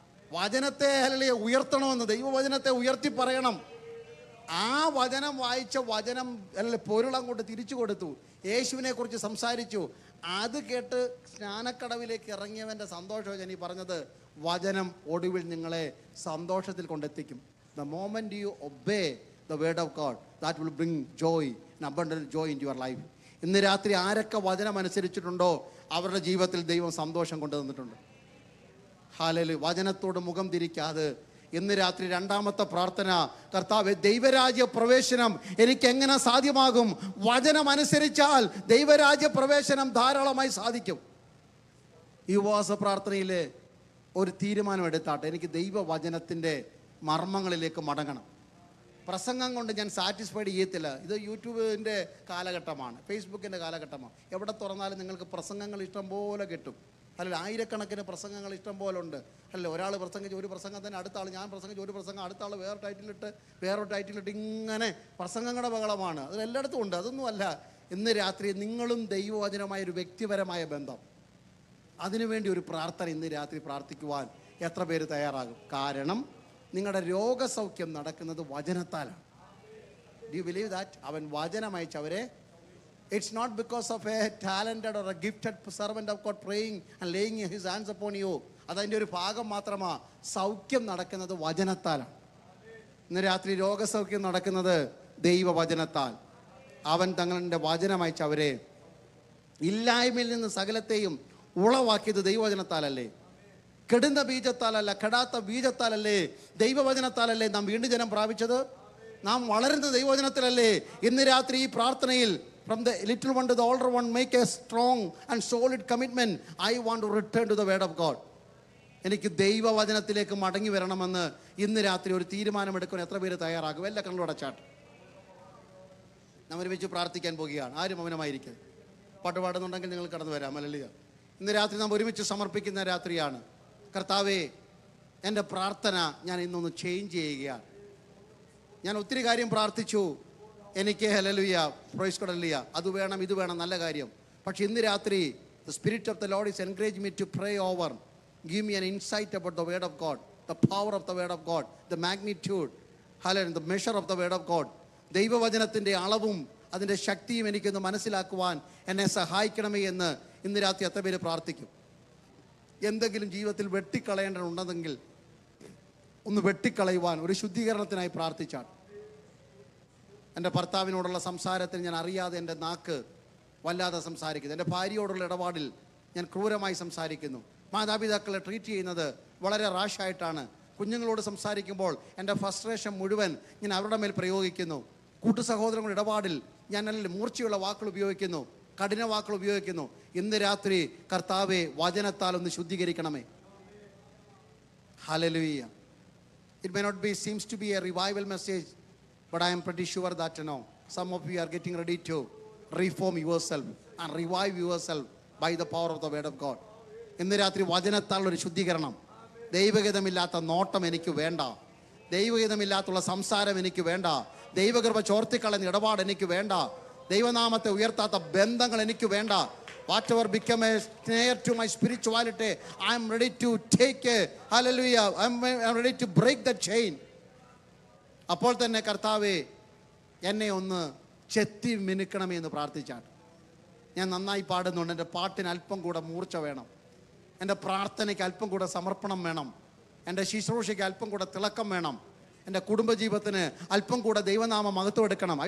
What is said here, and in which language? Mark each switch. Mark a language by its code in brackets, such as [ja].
[ml] വചനത്തെ ഹല്ലേലൂയ ഉയർത്തണമെന്ന്, ദൈവവചനത്തെ ഉയർത്തി പറയണം. ആ വചനം വായിച്ച വചനം പൊരുളങ്ങോട്ട് തിരിച്ചു കൊടുത്തു. യേശുവിനെ കുറിച്ച് സംസാരിച്ചു. അത് കേട്ട് സ്നാനക്കടവിലേക്ക് ഇറങ്ങിയവൻ്റെ സന്തോഷമാണ് ഞാൻ ഈ പറഞ്ഞത്. വചനം ഒടുവിൽ നിങ്ങളെ സന്തോഷത്തിൽ കൊണ്ടെത്തിക്കും. [en] The moment you obey the word of God, that will bring joy, an abundant joy into your life. [ml] ഇന്ന് രാത്രി ആരൊക്കെ വചനം അനുസരിച്ചിട്ടുണ്ടോ അവരുടെ ജീവിതത്തിൽ ദൈവം സന്തോഷം കൊണ്ടുവന്നിട്ടുണ്ട്. ഹല്ലേലൂയ. വചനത്തോട് മുഖം തിരിക്കാതെ ഇന്ന് രാത്രി 2ാമത്തെ പ്രാർത്ഥന, കർത്താവേ ദൈവരാജ്യ പ്രവേശനം എനിക്ക് എങ്ങനെ സാധ്യമാകും? വചനം അനുസരിച്ചാൽ ദൈവരാജ്യ പ്രവേശനം ധാരാളമായി സാധിക്കും. ഈ ഉപവാസ പ്രാർത്ഥനയിൽ ഒരു തീരുമാനം എടുത്താട്ടെ, എനിക്ക് ദൈവവചനത്തിൻ്റെ മർമ്മങ്ങളിലേക്ക് മടങ്ങണം. പ്രസംഗം കൊണ്ട് ഞാൻ സാറ്റിസ്ഫൈഡ് ചെയ്യത്തില്ല. ഇത് യൂട്യൂബിൻ്റെ കാലഘട്ടമാണ്, ഫേസ്ബുക്കിൻ്റെ കാലഘട്ടമാണ്. എവിടെ തുറന്നാലും നിങ്ങൾക്ക് പ്രസംഗങ്ങൾ ഇഷ്ടം പോലെ കിട്ടും. അല്ല, ആയിരക്കണക്കിന് പ്രസംഗങ്ങൾ ഇഷ്ടം പോലെ ഉണ്ട്. അല്ല, ഒരാൾ പ്രസംഗിച്ച് ഒരു പ്രസംഗം തന്നെ അടുത്ത ആൾ, ഞാൻ പ്രസംഗിച്ച് ഒരു പ്രസംഗം അടുത്ത ആൾ വേറെ ടൈറ്റിലിട്ട് ഇങ്ങനെ പ്രസംഗങ്ങളുടെ ബഹളമാണ്. അത് എല്ലായിടത്തും ഉണ്ട്. അതൊന്നുമല്ല. ഇന്ന് രാത്രി നിങ്ങളും ദൈവവചനമായ ഒരു വ്യക്തിപരമായ ബന്ധം, അതിനുവേണ്ടി ഒരു പ്രാർത്ഥന ഇന്ന് രാത്രി പ്രാർത്ഥിക്കുവാൻ എത്ര പേര് തയ്യാറാകും? കാരണം നിങ്ങളുടെ രോഗസൗഖ്യം നടക്കുന്നത് വചനത്താലാണ്. [en] Do you believe that? [ml] അവൻ വചനം അയച്ചവരെ. [en] It's not because of a talented or a gifted servant of God praying and laying his hands upon you. [ml] അതതിൻ്റെ ഒരു ഭാഗം മാത്രമാണ്. സൗഖ്യം നടക്കുന്നത് വചനത്താലാണ്. ഇന്ന് രാത്രി രോഗസൗഖ്യം നടക്കുന്നത് ദൈവവചനത്താൽ. അവൻ തങ്ങളുടെ വചനം അയച്ചവരെ. ഇല്ലായ്മയിൽ നിന്ന് സകലത്തെയും ഉളവാക്കിയത് ദൈവവചനത്താലല്ലേ? കെടുന്ന ബീജത്താലല്ല, കെടാത്ത ബീജത്താലല്ലേ, ദൈവവചനത്താലല്ലേ നാം വീണ്ടും ജനം പ്രാപിച്ചത്? നാം വളരുന്നത് ദൈവവചനത്തിലല്ലേ? ഇന്ന് രാത്രി ഈ പ്രാർത്ഥനയിൽ [en] from the little one to the older one, make a strong and solid commitment. I want to return to the word of God. [ml] എനിക്ക് ദൈവവചനത്തിലേക്ക് മടങ്ങി വരണമെന്ന് ഇന്ന് രാത്രി ഒരു തീരുമാനമെടുക്കാൻ എത്ര പേര് തയ്യാറാകും? എല്ലാ കണ്ണും അടച്ചാട്ട് നാം ഒരുമിച്ച് പ്രാർത്ഥിക്കാൻ പോകുകയാണ്. ആരും മൗനമായിരിക്കും. പാട്ട് പാടുന്നുണ്ടെങ്കിൽ നിങ്ങൾ കടന്നു വരാം. ഹല്ലേലൂയ. ഇന്ന് രാത്രി നാം ഒരുമിച്ച് സമർപ്പിക്കുന്ന രാത്രിയാണ്. കർത്താവേ, എൻ്റെ പ്രാർത്ഥന ഞാൻ ഇന്നൊന്ന് ചേഞ്ച് ചെയ്യുകയാണ്. ഞാൻ ഒത്തിരി കാര്യം പ്രാർത്ഥിച്ചു, എനിക്ക് ഹല്ലേലൂയ, പ്രൈസ് ഗോഡ്, ഹല്ലേലൂയ, അത് വേണം ഇത് വേണം, നല്ല കാര്യം. പക്ഷെ ഇന്ന് രാത്രി [en] the spirit of the Lord is encouraging me to pray over. Give me an insight about the word of God, the power of the word of God, the magnitude, hallelujah, the measure of the word of God. [ml] ദൈവവചനത്തിൻ്റെ അളവും അതിൻ്റെ ശക്തിയും എനിക്കൊന്ന് മനസ്സിലാക്കുവാൻ എന്നെ സഹായിക്കണമേ എന്ന് ഇന്ന് രാത്രി എത്ര പേര് പ്രാർത്ഥിക്കും? എന്തെങ്കിലും ജീവിതത്തിൽ വെട്ടിക്കളയേണ്ടതുണ്ടെങ്കിൽ ഒന്ന് വെട്ടിക്കളയുവാൻ ഒരു ശുദ്ധീകരണത്തിനായി പ്രാർത്ഥിച്ചാണ്. എൻ്റെ ഭർത്താവിനോടുള്ള സംസാരത്തിൽ ഞാൻ അറിയാതെ എൻ്റെ നാക്ക് വല്ലാതെ സംസാരിക്കുന്നു. എൻ്റെ ഭാര്യയോടുള്ള ഇടപാടിൽ ഞാൻ ക്രൂരമായി സംസാരിക്കുന്നു. മാതാപിതാക്കളെ ട്രീറ്റ് ചെയ്യുന്നത് വളരെ റാഷായിട്ടാണ്. കുഞ്ഞുങ്ങളോട് സംസാരിക്കുമ്പോൾ എൻ്റെ ഫ്രസ്ട്രേഷൻ മുഴുവൻ ഞാൻ അവരുടെ മേൽ പ്രയോഗിക്കുന്നു. കൂട്ടു സഹോദരങ്ങളുടെ ഇടപാടിൽ ഞാൻ നല്ല മൂർച്ചയുള്ള വാക്കുകൾ ഉപയോഗിക്കുന്നു, കഠിന വാക്കുകൾ ഉപയോഗിക്കുന്നു. ഇന്ന് രാത്രി കർത്താവെ വചനത്താൽ ഒന്ന് ശുദ്ധീകരിക്കണമേ. Hallelujah. [en] It may not be, seems to be a revival message, but I am pretty sure that some of you are getting ready to reform yourself and revive yourself by the power of the word of God. [ml] ഇന്ന് രാത്രി വചനത്താൽ ഒരു ശുദ്ധീകരണം. ദൈവഹിതമില്ലാത്ത നോട്ടം എനിക്ക് വേണ്ട, ദൈവഹിതമില്ലാത്തുള്ള സംസാരം എനിക്ക് വേണ്ട, ദൈവകൃപ ചോർത്തിക്കളയുന്ന ഇടപാട് എനിക്ക് വേണ്ട, ദൈവനാമത്തെ ഉയർത്താത്ത ബന്ധങ്ങൾ എനിക്ക് വേണ്ട. [en] Whatever become a snare to my spirituality, I am ready to take a hallelujah. I am ready to break the chain. [ml] അപ്പോൾ തന്നെ കർത്താവേ എന്നെ ഒന്ന് ചെത്തി മിനുക്കണമേ എന്ന് പ്രാർത്ഥിച്ചാണ്. ഞാൻ നന്നായി പാടുന്നുണ്ട്. എൻ്റെ പാട്ടിന് അല്പം കൂടെ മൂർച്ച വേണം, എൻ്റെ പ്രാർത്ഥനയ്ക്ക് അല്പം കൂടെ സമർപ്പണം വേണം, എൻ്റെ ശുശ്രൂഷയ്ക്ക് അല്പം കൂടെ തിളക്കം വേണം, എൻ്റെ കുടുംബജീവിതത്തിന് അല്പം കൂടെ ദൈവനാമം മഹത്വം എടുക്കണം.